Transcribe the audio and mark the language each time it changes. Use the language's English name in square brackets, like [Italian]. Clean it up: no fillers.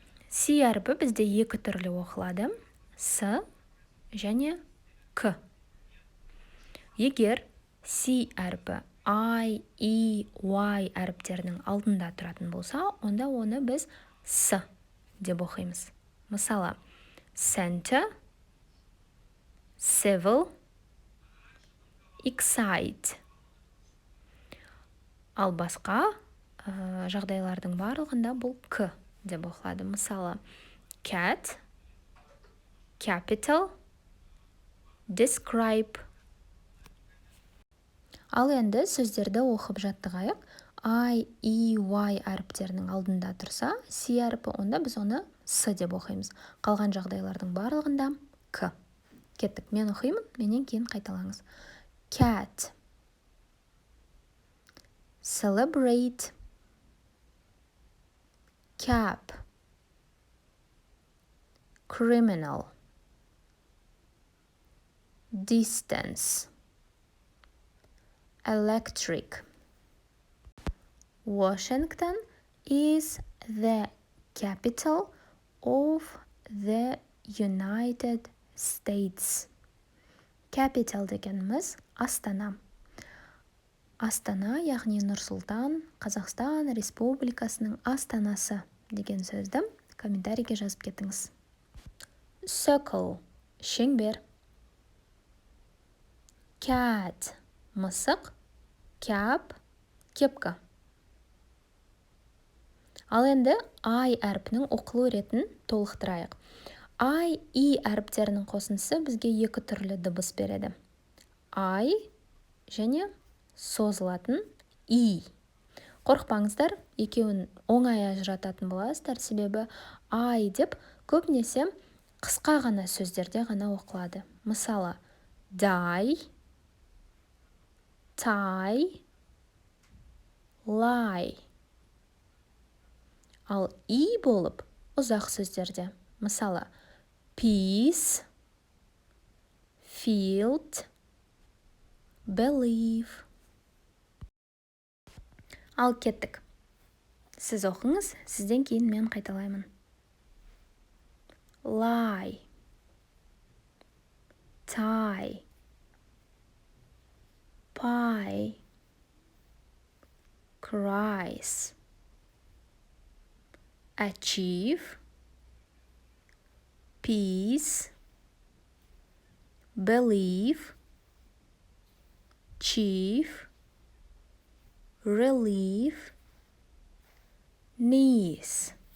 [Kazakh] Си әрпі бізде екі түрлі оқылады. С және К. Егер Си әрпі I, E, Y әріптерінің алдында тұратын болса, онда оны біз С деп оқимыз. [English] Мысалы, center, civil, excite. [Kazakh] Ал басқа жағдайлардың барлығында бұл К деп оқылады. [English] Мысалы, cat, capital, describe. [Kazakh] Ал енді сөздерді оқып жаттығайық. I, E, Y әріптерінің алдында тұрса, Си әріпі, онда біз оны С деп оқимыз. Қалған жағдайлардың барлығында К. Кеттік, мен оқимын, менен кейін қайталаңыз. [English] Cat, celebrate, cap, criminal, distance, electric. Washington is the capital of the United States. [Kazakh] Capital дегеніміз Астана. Астана, яғни Нұр-Сұлтан, Қазақстан Республикасының астанасы деген сөзді комментарийге жазып кетіңіз. Circle, шеңбер. Cat, мысық. Cap, кепка. Ал енді I әрпінің оқылу ретін толықтырайық. I, E әріптерінің қосындысы бізге екі түрлі дыбыс береді. I және созылатын E. Қорықпаңыздар, екеуін оңай ажырататын боласыздар, себебі I деп көбінесе қысқа ғана сөздерде ғана оқылады. [English] Мысалы, die, tie, lie. [Kazakh] Ал И болып ұзақ сөздерде. [English] Мысалы, peace, field, believe. [Kazakh] Ал кеттік. Сіз оқыңыз, сізден кейін мен қайталаймын. [English] Lie, tie, pie, cries, achieve, peace, believe, chief, relief, niece.